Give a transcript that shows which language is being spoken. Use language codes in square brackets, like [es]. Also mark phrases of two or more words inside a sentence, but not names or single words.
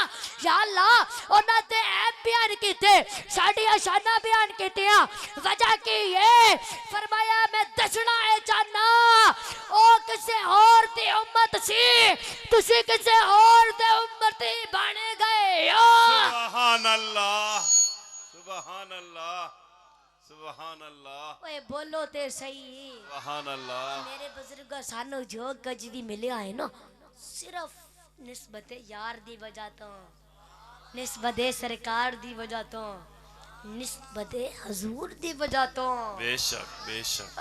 [ar] يا الله [pa] انہاں تے عیب بیان کیتے، ساڈیاں شاناں بیان کیتیاں. وجہ کی ہے? فرمایا میں دسنا ہے چاہنا او کسے اور دی امت سی، تسی کسے اور دے امتی بن گئے ہو. [ar] سبحان الله، سبحان الله، سبحان الله. [pa] اوئے بولو تے سہی. [ar] سبحان الله. [pa] میرے بزرگ سانو جو کچھ بھی ملے ہے نا، صرف نسبت یار دی وجہ تو، نسبت سرکار دی وجہ تو، نسبت حضور دی وجہ تو. بے شک بے شک.